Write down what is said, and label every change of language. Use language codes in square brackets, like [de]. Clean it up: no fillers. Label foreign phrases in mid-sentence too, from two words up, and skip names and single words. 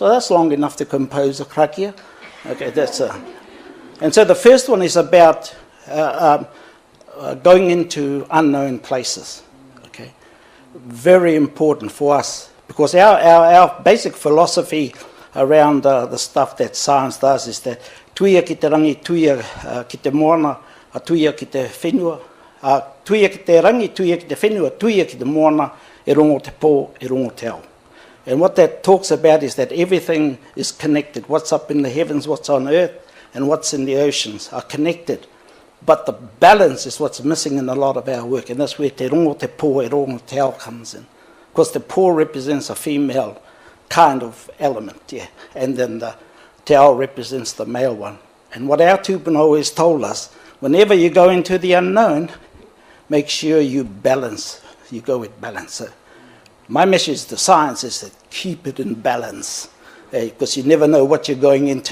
[en] So that's long enough to compose a krakia. Okay, and so the first one is about going into unknown places. Okay, very important for us because our basic philosophy around the stuff that science does is that [mi] tuia ki te rangi, tuia ki te moana, tuia ki te whenua, tuia ki te rangi, tuia ki te whenua, tuia ki te moana, e rongo te pō, e rongo te ao. [en] And what that talks about is that everything is connected. What's up in the heavens, what's on earth, and what's in the oceans are connected. But the balance is what's missing in a lot of our work, and that's where [mi] te rongo te pō, e rongo te ao [en] comes in. Because the pō represents a female kind of element, yeah, and then the [mi] te ao [en] represents the male one. And what our tupuna always told us, whenever you go into the unknown, make sure you balance, you go with balance. So my message to science is that keep it in balance, because you never know what you're going into.